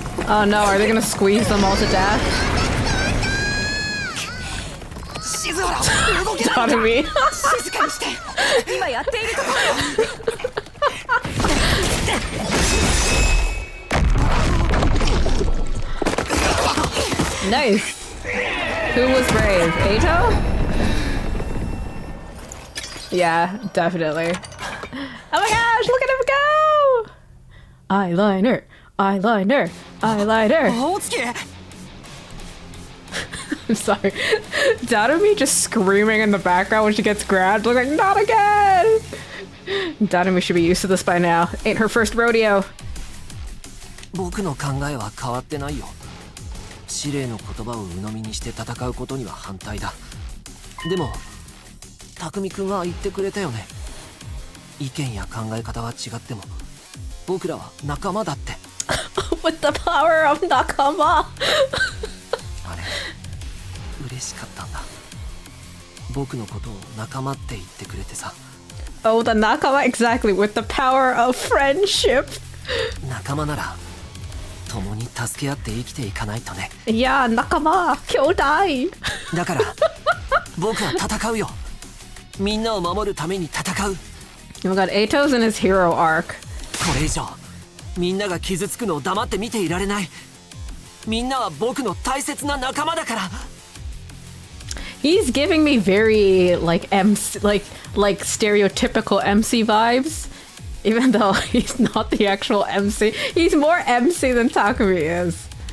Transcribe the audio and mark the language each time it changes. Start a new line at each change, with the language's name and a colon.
English: Oh no, are they gonna squeeze them all to death? Tatami.
Japanese: 静かにして今やっているところ
English: Nice. Who was brave? Eito? Yeah, definitely. Oh my gosh, look at him go! Eyeliner, eyeliner, eyeliner. I'm sorry. Dadumi just screaming in the background when she gets grabbed. Look like, not again! Dadumi should be used to this by now. Ain't her first rodeo.
Japanese: 僕の考えは変わってないよ。司令の言葉を鵜呑みにして戦うことには反対だ。でも匠君は言ってくれたよね。意見や考え方は違っても僕らは仲間だって。
English: With the power of nakama.
Japanese: あれ嬉しかったんだ。僕のことを仲間って言ってくれてさ。
English: Oh, the nakama, exactly, with the power of friendship.
Japanese: 仲間なら共に助け合って生きていかないとね。いや、nakama、兄弟。だから僕は戦うよ。みんなを守るために戦う。
English: Oh my god, Eito's in his hero arc.
Japanese: これ以上みんなが傷つくのを黙って見ていられない。みんなは僕の大切な仲間だから。
English: He's giving me very like MC, like stereotypical MC vibes, even though he's not the actual MC. He's more MC than Takumi is.